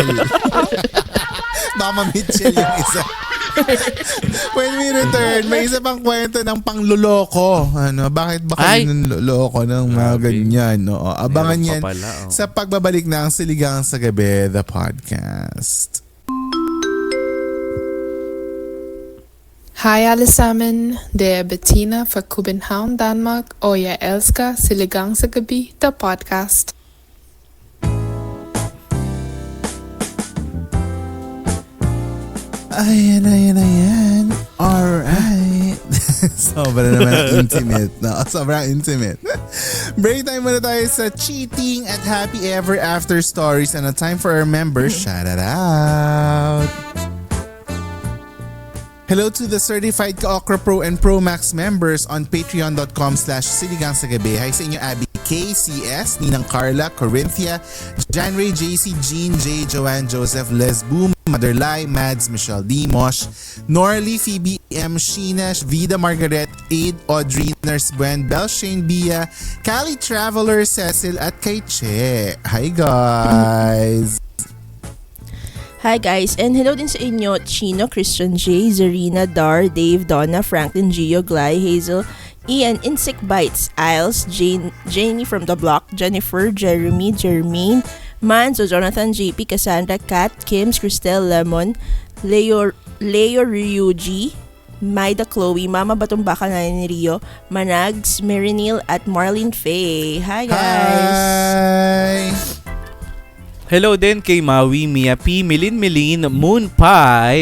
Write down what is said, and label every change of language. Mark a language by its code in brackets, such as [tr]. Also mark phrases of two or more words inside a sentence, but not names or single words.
[tl] Baka ma-Mitchell yung isa. [en] When we return, [tl] may isa pang kwento ng pangluloko. Bakit ba Ay! kayo nuloko ng mga Grabe. ganyan? No? Abangan Meron pa yan pala, oh. sa pagbabalik ng Siligang sa Gabi, [en] the podcast. [sv] Hej allesammen, det är Bettina från København, Danmark och jag älskar Siligang sa Gabi, the podcast. [tl] Ayan. [en] Alright. [tl] Sobrang naman intimate. [en] No? [tl] Sobrang intimate. [en] Break time [tl] muna tayo sa [en] cheating at happy ever after stories and a time for our members. Shout it out. Hello to the certified Ka-Okra Pro and Pro Max members on patreon.com/siligangsagabi. [tl] Hi sa inyo Abby K, CS, Ninang Carla, Corinthia, Jan Ray, JC, Jean, J, Joanne, Joseph, Les Boom, Mother Lai, Mads, Michelle D, Mosh, Norly, Phoebe, M, Sheena, Vida, Margaret, Aid, Audrey, Nurse Gwen, Belle, Shane, Bia, Cali Traveler, Cecil, at kay Che. [en] Hi guys! Hi guys, and hello [tl] din sa inyo, Chino, Christian J, Zarina, Dar, Dave, Donna, Franklin, Gio, Glay, Hazel, Ian, Insect Bites, Isles, Janie from the Block, Jennifer, Jeremy, Jermaine, Manzo, Jonathan, JP, Cassandra, Kat, Kims, Cristel, Lemon, Leo Ryuji, Maida, Chloe, Mama Batumbaka na ni Rio, Manags, Marinil, at Marlene Faye. [en] Hi guys! Hi! [tl] Hello din kay Maui, Mia P, Milin, Moon Pie.